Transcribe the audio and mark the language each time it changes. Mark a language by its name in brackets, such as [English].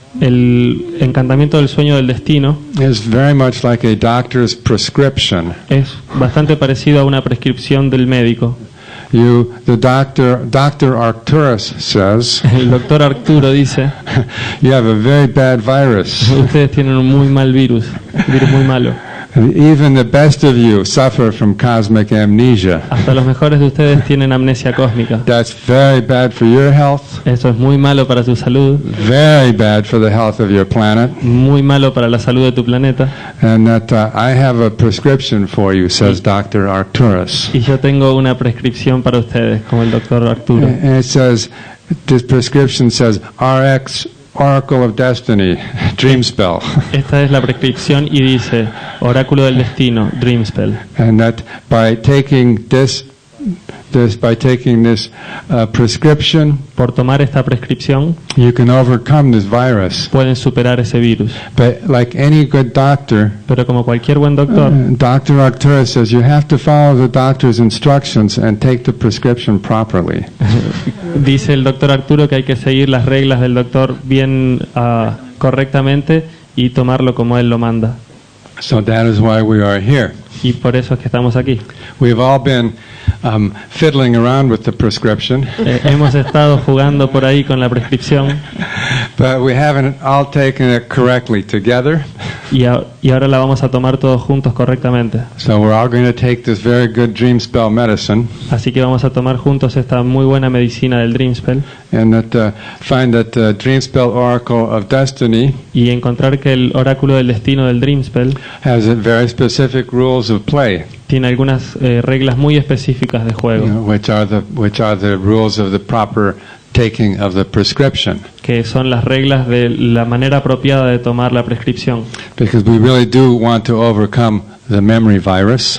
[Spanish] El encantamiento del sueño del destino [English] is very much like a doctor's prescription. [Spanish] es bastante parecido a una prescripción del médico. [English] The Dr. Arcturus says, [Spanish] El doctor Arturo dice, [English] you have a very bad virus. [Spanish] ustedes tienen un muy mal virus muy malo. [English] Even the best of you suffer from cosmic amnesia. [Spanish] Hasta los mejores de ustedes tienen amnesia cósmica. [English] That's very bad for your health, [Spanish] Eso es muy malo para tu salud, [English] very bad for the health of your planet, [Spanish] muy malo para la salud de tu planeta. [English] and that I have a prescription for you, says Dr. Arcturus. [Spanish] Y yo tengo una prescripción para ustedes, como el doctor Arturo. [English] And it says, this prescription says RX, Oracle of Destiny, Dream Spell. [Spanish] Esta es la prescripción y dice, oráculo del destino, Dream Spell. [English] And that by taking this prescription, [Spanish] Por tomar esta prescripción, [English] you can overcome this virus. [Spanish] pueden superar ese virus. [English] But like any good doctor, [Spanish] Pero como cualquier buen doctor, [English] Dr. Arcturus says you have to follow the doctor's instructions and take the prescription properly. [Spanish] dice el doctor Arturo que hay que seguir las reglas del doctor bien correctamente y tomarlo como él lo manda. [English] So that is why we are here. [Spanish] Y por eso es que estamos aquí. [English] We've all been fiddling around with the prescription, [Spanish] Hemos estado jugando por ahí con la prescripción [English] But we haven't all taken it correctly together. [Spanish] y ahora la vamos a tomar todos juntos correctamente. [English] So we're all going to take this very good dream spell medicine [Spanish] Así que vamos a tomar juntos esta muy buena medicina del Dream Spell [English] and find that the dream spell oracle of destiny [Spanish] y encontrar que el oráculo del destino del Dream Spell [English] has very specific rules of play, [Spanish] tiene algunas reglas muy específicas de juego, [English] which are the rules of the proper taking of the prescription. [Spanish] que son las reglas de la manera apropiada de tomar la prescripción, [English] Because we really do want to overcome the memory virus,